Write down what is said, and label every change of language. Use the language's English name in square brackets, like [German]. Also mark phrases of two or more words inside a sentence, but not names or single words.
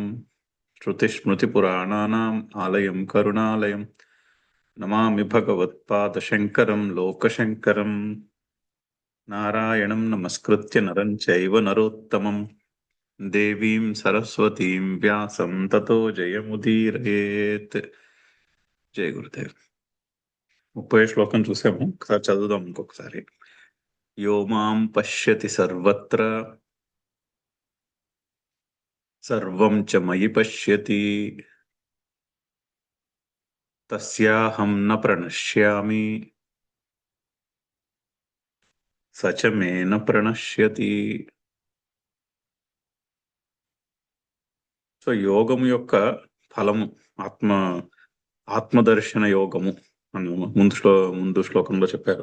[Sanskrit] श्रुतिस्मृतिपुराणानाम् आलयं करुणालयम् नमामि भगवत्पादशङ्करं लोकशङ्करम्। नारायणं नमस्कृत्य नरं चैव नरोत्तमं देवीं सरस्वतीं व्यासं ततो जयमुदीरयेत्. [Telugu] జయ గురుదేవ్. 30 శ్లోకం చూసాము, ఒకసారి చదువుదాం ఇంకొకసారి. [Sanskrit] యో మాం పశ్యతి సర్వత్ర సర్వం చ మయి పశ్యతి తస్యాహం న ప్రణశ్యామి స చ మే న ప్రణశ్యతి. [Telugu] సో యోగము యొక్క ఫలము ఆత్మదర్శన యోగము అని ముందు శ్లోకంలో చెప్పారు.